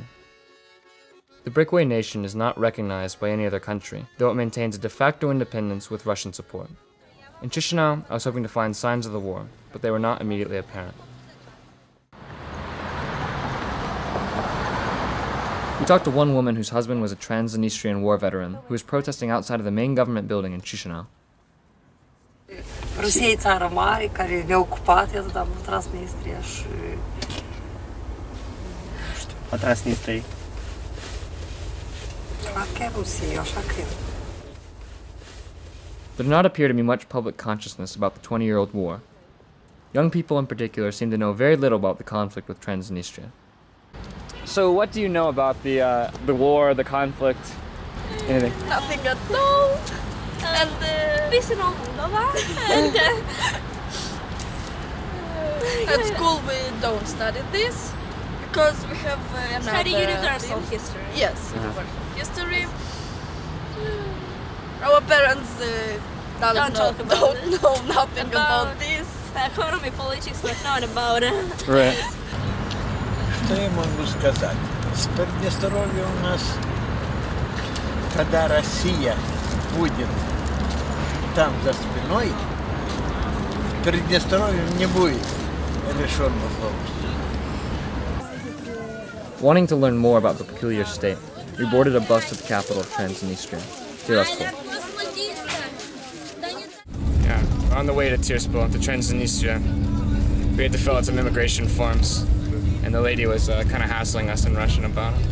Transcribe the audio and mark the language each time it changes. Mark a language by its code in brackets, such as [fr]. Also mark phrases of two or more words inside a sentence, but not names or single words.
[en] The breakaway nation is not recognized by any other country, though it maintains a de facto independence with Russian support. In Chisinau, I was hoping to find signs of the war, but they were not immediately apparent. We talked to one woman whose husband was a Transnistrian war veteran who was protesting outside of the main government building in Chisinau. [ro] Rusia e țară mare care ne-a ocupat, iată, dar Transnistria și... A Transnistriei. Chiar Rusia, așa cred. [en] There did not appear to be much public consciousness about the 20-year-old war. Young people in particular seem to know very little about the conflict with Transnistria. So what do you know about the war, the conflict, anything? Nothing at all. And this in Moldova. And at school we don't study this because we have study universal history. Yes, universal history. Our parents don't know nothing about this. Economy, politics, we're not about it. Right. [ru] Что я могу сказать? С Приднестровья у нас, когда Россия будет там за спиной, Приднестровье не будет решен вопрос. [en] Wanting to learn more about the peculiar state, we boarded a bus to the capital of Transnistria, Tiraspol. Yeah, we're on the way to Tiraspol, to Transnistria. We had to fill out some immigration forms, and the lady was kind of hassling us in Russian about it.